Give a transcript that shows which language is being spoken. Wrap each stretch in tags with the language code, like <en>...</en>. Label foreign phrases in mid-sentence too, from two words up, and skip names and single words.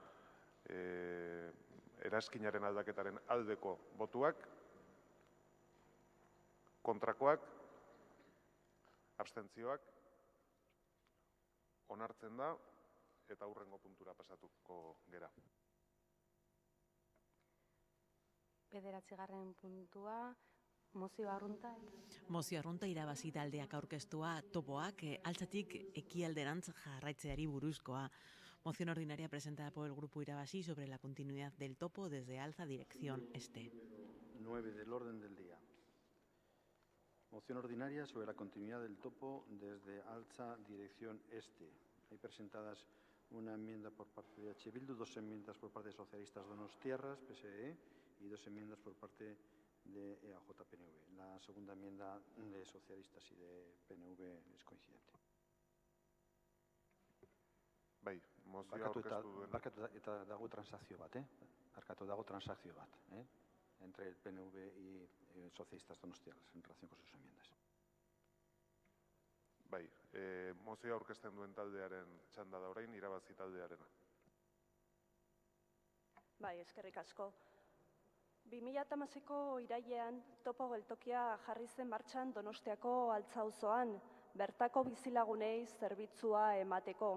<eu>eraskinaren aldaketaren aldeko botuak, kontrakoak, abstentzioak, onartzen da, eta hurrengo puntura pasatuko gera. 9. puntua, mozio arrunta. Mozio arrunta Irabazi taldeak aurkeztua topoak altzatik ekialderantz jarraitzeari buruzkoa.</eu> <es>Moción ordinaria presentada por el Grupo Irabazi sobre la continuidad del topo desde Alza dirección este. 9 del orden del día. Moción ordinaria sobre la continuidad del topo desde Alza dirección este. Hay presentadas una enmienda por parte de EH Bildu, 2 enmiendas por parte de Socialistas Donostiarras, PSE, y 2 enmiendas por parte de EAJ-PNV. La segunda enmienda de Socialistas y de PNV es coincidente.</es> <eu>Bai, mozioa aurkeztu duen. Barkatu eta dago transakzio bat,</eu> <es>entre el PNV y Socialistas Donostiarras en relación con sus enmiendas.</es> <eu>Bai, mozioa aurkezten duen taldearen txanda da orain, Irabazi taldearena. Bai, eskerrik asko. 2016ko irailean topo geltokia jarri zen martxan Donostiako Altza auzoan, bertako bizilagunei zerbitzua emateko.</eu>